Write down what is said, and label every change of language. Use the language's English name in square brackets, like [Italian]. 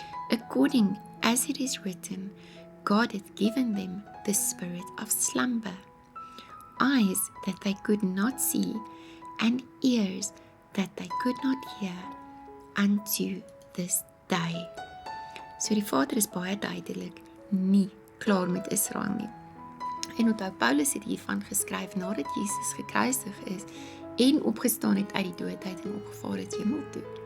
[English] According as it is written, God hath given them the spirit of slumber, eyes that they could not see, and ears that they could not hear, unto this day. [Afrikaans] So die Vader is baie duidelik nie klaar met Israel nie. En onthou, Paulus het hiervan geskryf nadat Jesus gekruisig is en opgestaan het uit die doodheid en opgevaar het hemel toe.